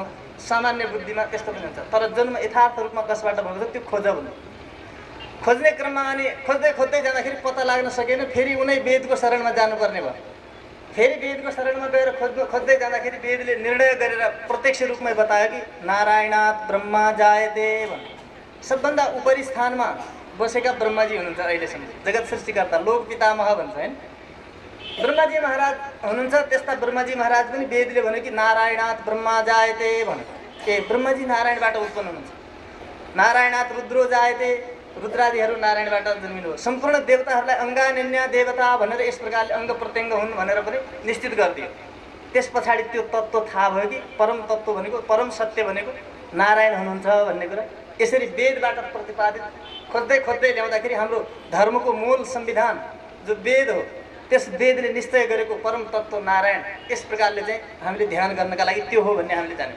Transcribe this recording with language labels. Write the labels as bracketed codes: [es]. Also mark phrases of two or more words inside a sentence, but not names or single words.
[ne] सामान्य बुद्धिमा त्यस्तो पनि हुन्छ। तर जन्म यथार्थ रूपमा कसबाट भएको छ त्यो खोज भन्नु। खोज्ने क्रममा अनि खोज्दै खोज्दै जाँदाखेरि पत्ता लाग्न सकेन, फेरि उनै वेदको शरणमा जानुपर्ने भयो। फेरि वेदको शरणमा गएर खोज्दै जाँदाखेरि वेदले निर्णय गरेर प्रत्यक्ष रूपमै बतायो कि [sa] नारायणात् ब्रह्मा जायते [ne] भन्। सबभन्दा उपरी स्थानमा बसेका ब्रह्माजी हुनुहुन्छ। अहिलेसम्म जगत सृष्टिकर्ता लोक पितामह भन्छ हैन, ब्रह्माजी महाराज हुनुहुन्छ। त्यस्ता ब्रह्माजी महाराज पनि वेदले भन्यो कि [sa] नारायणात् ब्रह्मा जायते [ne] भन्यो। ब्रह्माजी नारायणबाट उत्पन्न हुनुहुन्छ। [sa] नारायणात् रुद्रो जायते, [ne] रुद्रादिहरू नारायणबाट जन्मिनु हो। सम्पूर्ण देवताहरूलाई अङ्गान्य देवता भनेर यस प्रकारले अङ्ग प्रत्यङ्ग हुन् भनेर पनि निश्चित गरिदियो। त्यस पछाडि त्यो तत्त्व थाहा भयो कि परम तत्त्व भनेको, परम सत्य भनेको नारायण हुनुहुन्छ भन्ने कुरा यसरी वेदबाट प्रतिपादित खोज्दै खोज्दै ल्याउँदाखेरि हाम्रो धर्मको मूल संविधान जो वेद हो, त्यस वेदले निश्चय गरेको परम तत्त्व नारायण यस प्रकारले चाहिँ हामीले ध्यान गर्नका लागि त्यो हो भन्ने हामीले जान्यौँ।